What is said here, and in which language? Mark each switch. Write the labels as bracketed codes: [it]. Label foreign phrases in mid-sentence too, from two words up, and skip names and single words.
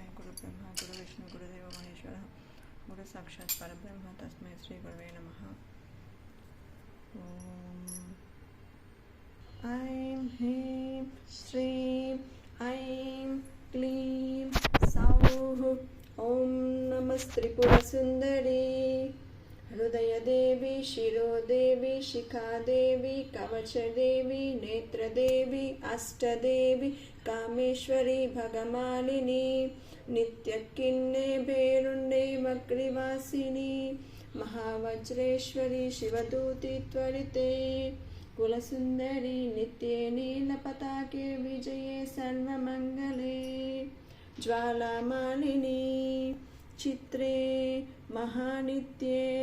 [sa] గురు బ్రహ్మ గురు విష్ణు గురుదేవ మహేశ్వర గురు సాక్షాత్ పరబ్రహ్మ తస్మై శ్రీ గురవే నమః. ఐం హ్రీం శ్రీం ఐం క్లీం సౌః. ఓం నమస్త్రిపుర సుందరీ हृदयदेवी शिरोदेवी शिखादेवी कवचदेवी नेत्रदेवी अष्टदेवी कामेश्वरी भगमालिनी नित्यकिन्ने भेरुण्डे वक्रिवासिनी महावज्रेश्वरी शिवदूती त्वरिते कुलसुन्दरी नित्ये नीलपताके विजये सर्वमङ्गले ज्वालामालिनी चित्रे महानित्ये